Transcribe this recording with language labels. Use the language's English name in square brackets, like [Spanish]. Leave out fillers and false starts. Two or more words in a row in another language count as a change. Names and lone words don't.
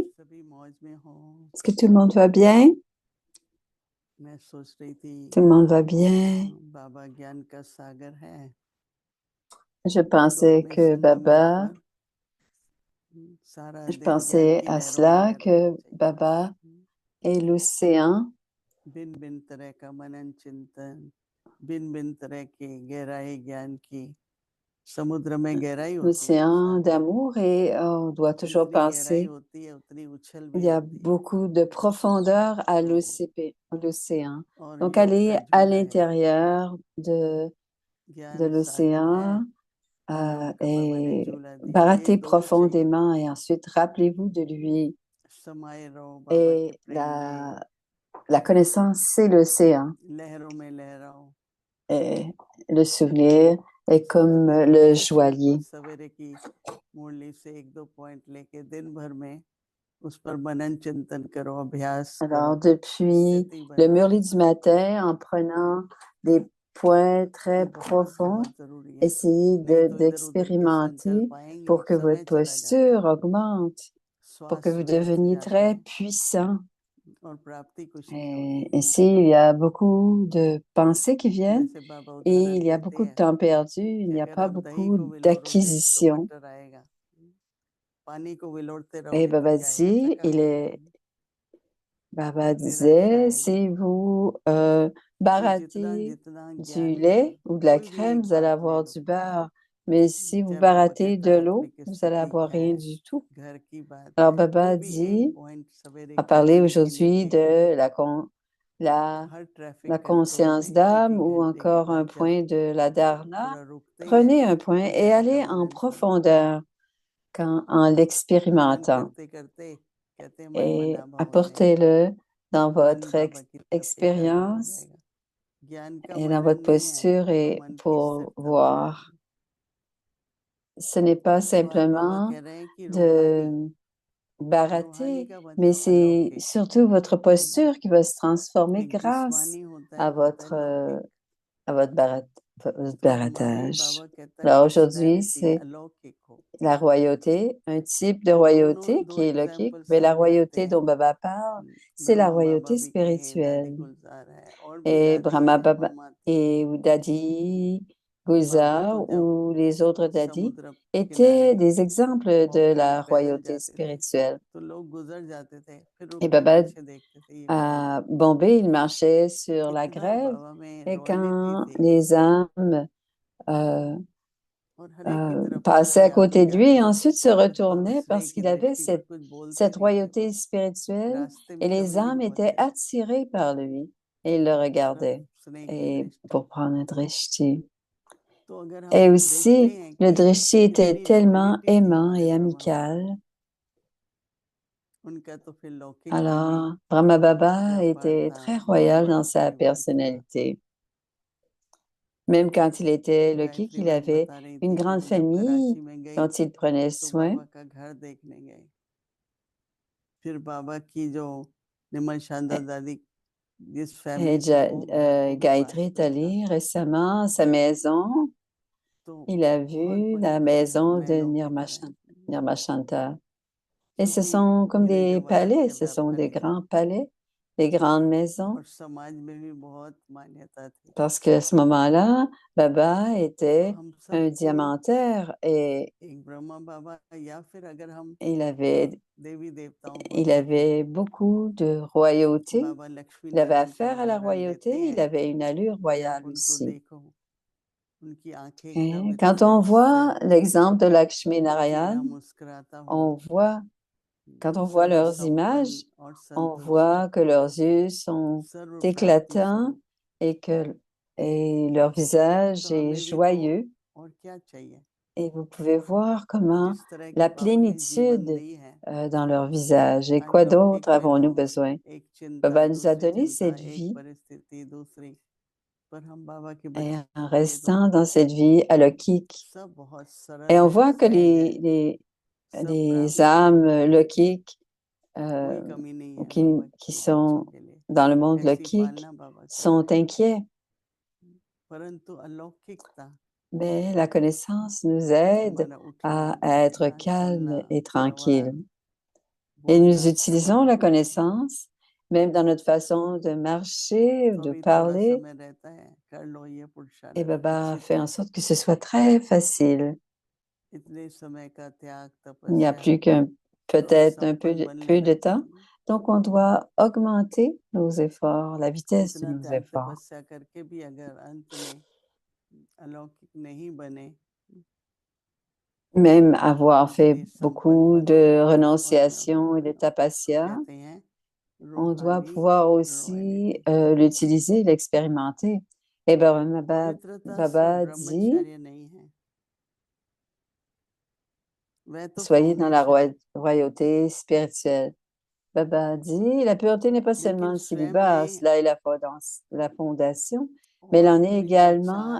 [Hindi] सभी मौज में हो [French] Est-ce que tout le monde va bien? [Hindi] मैं सोच रही थी [French] Tout le monde va bien. [Hindi] बाबा ज्ञान का सागर है [French] Je [Hindi] तो [French] pensais [Hindi] अपने [French] que [Hindi] संगमरमर [French] Baba, [Hindi] सारा [French] je [Hindi] दिन ज्ञान [French] pensais [Hindi] की [French] à [Hindi] लहरों में [French] cela [Hindi] लहराना [French] que [Hindi] चाहिए [French] Baba est l'océan, [Hindi] भिन्न भिन्न तरह का मनन चिंतन भिन्न भिन्न तरह की गहराई ज्ञान की समुद्र में गहराई होती है [French] l'océan [Hindi] सागर [French] d'amour et on doit toujours [Hindi] जितनी गहराई [French] penser, [Hindi] होती है उतनी उछल [French] il [Hindi] भी [French] y a [Hindi] होती है [French] beaucoup de profondeur à l'océan. [Hindi] और [French] Donc [Hindi] योग का [French] aller à [Hindi] झूला है [French] l'intérieur de [Hindi] ज्ञान सागर है [French] l'océan [Hindi] योग का बाबा ने [French] et [Hindi] झूला दिया ये [French] gratter [Hindi] दो ही चाहिए [French] profondément et ensuite rappelez-vous de lui. [Hindi] समाये रहो बाबा के [French] Et [Hindi] प्रेम में [French] la connaissance, c'est l'océan. [Hindi] लहरों में लहराओ [French] Et le souvenir est comme le joaillier. [Hindi] सवेरे की मुरली से एक दो पॉइंट लेके दिन भर में उस पर मनन चिंतन करो अभ्यास [French] Alors, [Hindi] करो [French] depuis [Hindi] स्थिति [French] le [Hindi] बनाओ [French] murli du matin, en prenant des points très [Hindi] ये बहुत [French] profonds, [Hindi] बहुत जरूरी है [French] essayez [Hindi] नहीं तो इधर उधर के [French] d'expérimenter [Hindi] संकल्प आएंगे [French] pour [Hindi] और [French] que votre [Hindi] समय चला जाता [French] posture [Hindi] है [French] augmente, pour que [Hindi] श्वास [French] vous [Hindi] रुकते [French] deveniez [Hindi] जाते [French] très [Hindi] हैं [French] puissant. [Hindi] और प्राप्ति कुछ नहीं [French] Et [Hindi] होती [French] ici, il y a beaucoup de pensées qui viennent [Hindi] जैसे बाबा [French] et [Hindi] उदाहरण [French] il y a [Hindi] देते [French] beaucoup de [Hindi] हैं [French] temps perdu, il [Hindi] कि [French] n'y a [Hindi] अगर [French] pas [Hindi] आप दही [French] beaucoup [Hindi] को विलोड़ोगे तो [French] d'acquisition. [Hindi] बटर आएगा पानी को विलोड़ते [French] Et [Hindi] रहोगे तो क्या आएगा [French] Baba [Hindi] चकापत [French] dit, Baba [Hindi] निराशा [French] disait, [Hindi] आएगी [French] si vous barattez [Hindi] जितना [French] du [Hindi] ज्ञान है, [French] lait ou de la [Hindi] कोई भी [French] crème, [Hindi] एक [French] vous allez [Hindi] बात ले [French] avoir [Hindi] लो, [French] du beurre. Mais si vous [Hindi] चाहे बाबा [French] barattez [Hindi] कहता [French] de [Hindi] है [French] l'eau, [Hindi] आत्मिक [French] vous allez [Hindi] स्थिति [French] avoir [Hindi] है, [French] rien du tout. [Hindi] घर की बात [French] Alors, [Hindi] है, [French] Baba [Hindi] कोई भी एक [French] dit, [Hindi] पॉइंट सवेरे [French] a [Hindi] की [French] parlé [Hindi] जिंदगी [French] aujourd'hui [Hindi] लेके [French] de la [Hindi] हर [French] la [English] traffic control [French] conscience [Hindi] में एक [French] d'âme [Hindi] एक [French] ou [Hindi] घंटे के [French] encore un [Hindi] बाद जब [French] point de la dharana. [Hindi] थोड़ा रुकते हैं [French] Prenez un point [Hindi] तो [French] et [Hindi] ज्ञान का [French] allez en [Hindi] मनन शुरू होता है। [French] profondeur en [Hindi] मनन [French] l'expérimentant [Hindi] करते करते कहते हैं मन [French] et [Hindi] मना भाव में [French] apportez-le dans [Hindi] मन [French] votre [Hindi] बाबा की तरफ एकाग्रत हो [French] expérience [Hindi] जाएगा। ज्ञान का [French] et dans [Hindi] मनन [French] votre [Hindi] नहीं है, [French] posture [Hindi] तो [French] et [Hindi] मन की [French] pour [Hindi] स्थिरता [French] voir. [Hindi] बढ़ेगी। [French] Ce n'est pas [Hindi] तो आज बाबा [French] simplement [Hindi] कह रहे हैं कि रूहानी, [French] de [Hindi] रूहानी [French] barater, [Hindi] का [French] mais [Hindi] मतलब [French] c'est [Hindi] अलौकिक, [French] surtout votre posture qui va se transformer [Hindi] एक [French] grâce [Hindi] जिस्मानी होता है, [French] à [Hindi] एक होता है [French] votre, [Hindi] लौकिक। [French] à votre votre [Hindi] तो हमारी [French] baratage. [Hindi] बाबा कहता है [French] Alors aujourd'hui, [Hindi] प्रॉस्पेरिटी [French] c'est [Hindi] अलौकिक हो। [French] la royauté, un type de [Hindi] तो दोनों [French] royauté [Hindi] दो [French] qui est logique, [Hindi] एग्जाम्पल [French] mais la [Hindi] सामने आते [French] royauté [Hindi] हैं। [French] dont Baba parle, c'est la [Hindi] ब्रह्मा बाबा [French] royauté [Hindi] भी कहे, दादी [French] spirituelle. [Hindi] गुलजार है, और भी [French] Et [Hindi] दादी [French] Brahma [Hindi] हैं, [French] Baba [Hindi] मम्मा थी। [French] et Dadi [Hindi] बाबा तो [French] Gulzar [Hindi] जब [French] ou les autres Dadi [Hindi] समुद्र [French] étaient [Hindi] किनारे [French] des exemples de [Hindi] वॉकिंग [French] la [Hindi] पैदल [French] royauté [Hindi] जाते थे [French] spirituelle. [Hindi] तो लोग गुजर जाते थे, फिर रुक [French] Et [Hindi] के [French] Baba [Hindi] पीछे देखते थे ये कौन है। [French] à Bombay, il marchait sur la [Hindi] इतना [French] grève [Hindi] बाबा में [French] et [Hindi] रॉयलिटी [French] quand [Hindi] थी, [French] les âmes euh, [Hindi] और हर एक की तरफ [French] passaient à [Hindi] कोई आगे [French] côté de lui [Hindi] जाता [French] et [Hindi] था [French] ensuite se [Hindi] कुछ बाबा [French] retournaient [Hindi] स्नेह [French] parce [Hindi] की [French] qu'il avait [Hindi] दृष्टि, पर [French] cette, [Hindi] कुछ बोलते [French] cette [Hindi] नहीं थे [French] royauté [Hindi] बाबा, [French] spirituelle [Hindi] रास्ते में [French] et les [Hindi] कभी नहीं [French] âmes étaient [Hindi] बोलते थे, [French] attirées par lui et ils le [Hindi] सिर्फ [French] regardaient [Hindi] स्नेह की [French] et [Hindi] दृष्टि। [French] pour prendre un drishti. [Hindi] तो अगर [French] Et [Hindi] हम देखते [French] aussi, [Hindi] हैं [French] le [Hindi] कि [French] drishti était [Hindi] इतनी [French] tellement [Hindi] रॉयलिटी थी [French] aimant [Hindi] हमारे [French] et [Hindi] बाबा में, [French] amical. [Hindi] उनका तो फिर लौकिक में भी [French] Alors, Brahma Baba [Hindi] व्यापार [French] était [Hindi] था, [French] très [Hindi] बहुत [French] royal [Hindi] बड़ा [French] dans sa [Hindi] परिवार चला। [French] personnalité. Même quand il était loquique, [Hindi] गायत्री [French] il [Hindi] बहन [French] avait [Hindi] बता रही [French] une [Hindi] थी कि [French] grande [Hindi] वो जब [French] famille [Hindi] कराची में गई [French] dont il prenait [Hindi] तो [French] soin. [Hindi] बाबा का घर देखने गए, फिर बाबा की जो निमल शांता दादी जिस [French] Et [Hindi] फैमिली से वो घर वो भी [French] Gayatri [Hindi] पास [French] est [Hindi] में था, [French] allé récemment à sa maison. [Hindi] तो [French] Il a [Hindi] बहुत [French] vu [Hindi] बड़े [French] la [Hindi] बड़े [French] maison de [Hindi] महलों की तरह, [French] Nirma Shanta. Et ce [Hindi] क्योंकि [French] sont comme [Hindi] हीरे [French] des [Hindi] जवाहरात [French] palais, [Hindi] के [French] ce sont des [Hindi] व्यापारी थे [French] grands palais, des grandes maisons. [Hindi] और समाज में भी बहुत मान्यता थी। [French] Parce qu'à ce moment-là, Baba [Hindi] तो [French] était [Hindi] हम [French] un [Hindi] सबको [French] diamantaire et [Hindi] एक ब्रह्मा बाबा, या फिर अगर हम [French] il avait, [Hindi] देवी देवताओं को [French] il [Hindi] देखें, [French] avait beaucoup de royauté. [Hindi] बाबा लक्ष्मी [French] Il avait [Hindi] नारायण का [French] affaire à la [Hindi] उदाहरण [French] royauté, [Hindi] देते [French] il [Hindi] हैं [French] avait une allure [Hindi] कि आप [French] royale [Hindi] उनको [French] aussi. [Hindi] देखो, उनकी आंखें एकदम [French] Et quand [Hindi] इतने [French] on [Hindi] स्थिर, [French] voit l'exemple de Lakshmi Narayan, [Hindi] चेहरा मुस्कुराता हुआ, [French] on voit, quand on voit [Hindi] सर्व [French] leurs [Hindi] संपन्न [French] images, [Hindi] और [French] on [Hindi] संतुष्ट, [French] voit que leurs yeux sont [Hindi] सर्व प्राप्ति [French] éclatants [Hindi] स्वरूप। [French] et leur visage [Hindi] तो [French] est [Hindi] हमें भी तो [French] joyeux. [Hindi] और क्या चाहिए, [French] Et vous pouvez voir comment [Hindi] जिस तरह की [French] la [Hindi] बाबा ने जीवन [French] plénitude [Hindi] दी है, [French] dans leur visage. Et quoi d'autre [Hindi] अलौकिक में [French] avons-nous [Hindi] तो [French] besoin? [Hindi] एक चिंता [French] Baba nous a [Hindi] दूसरी [French] donné [Hindi] चिंता, [French] cette [Hindi] एक [French] vie [Hindi] परिस्थिति दूसरी, पर हम बाबा के [French] et en [Hindi] बच्चे तो [French] restant dans cette vie alokik. [Hindi] सब बहुत [French] Et [Hindi] सरल [French] on [Hindi] है, [French] voit que [Hindi] सहज है, सब [French] les [Hindi] प्राप्त है, [French] âmes lokiques [Hindi] कोई कमी नहीं [French] ou [Hindi] है बाबा [French] qui [Hindi] की बच्चों [French] sont [Hindi] के लिए, [French] dans le monde [Hindi] ऐसी [French] lokique [Hindi] पालना बाबा [French] sont [Hindi] करते हैं। [French] inquiets. [Hindi] परंतु अलौकिकता [French] Mais la connaissance nous aide [Hindi] हमारा उठना [French] à être [Hindi] बैठना [French] calme [Hindi] चलना [French] et tranquille. [Hindi] व्यवहार [French] Et nous [Hindi] बोलना [French] utilisons la [Hindi] सब कुछ, [French] connaissance, même dans notre façon de marcher ou [Hindi] तो [French] de [Hindi] अभी थोड़ा [French] parler. [Hindi] समय रहता है, कर लो ये [French] Et [Hindi] पुरुषार्थ [French] Baba [Hindi] अच्छी [French] fait en [Hindi] तरह, [French] sorte que ce soit très facile. [Hindi] इतने समय का त्याग [French] Il n'y a [Hindi] तपस्या, [French] plus qu'un [Hindi] सर्व [French] peut-être un [Hindi] संपन्न बन [French] peu [Hindi] लेना [French] de temps. [Hindi] चाहिए। [French] Donc, on doit augmenter nos efforts, la vitesse de [Hindi] इतना [French] nos [Hindi] त्याग [French] efforts. [Hindi] तपस्या करके भी अगर अंत में अलौकिक नहीं बने, [French] Même avoir fait [Hindi] इतने संपन्न [French] beaucoup [Hindi] बने [French] de [Hindi] और अलौकिक [French] renonciation et de [Hindi] बनो, तो [French] tapasya, [Hindi] कहते हैं [French] on doit [Hindi] रूहानी [French] pouvoir aussi [Hindi] रॉयलिटी। [French] l'utiliser, l'expérimenter. Et Baba, [Hindi] पवित्रता सिर्फ [French] Baba dit, [Hindi] ब्रह्मचर्य नहीं है, वह तो [French] soyez dans la [Hindi] फाउंडेशन है, [French] royauté spirituelle. Baba dit, la pureté n'est pas seulement [Hindi] लेकिन [French] le [Hindi] स्वयं [French] célibat, [Hindi] में [French] cela est la fondation, mais elle [Hindi] और [French] en est [Hindi] भी जो [French] également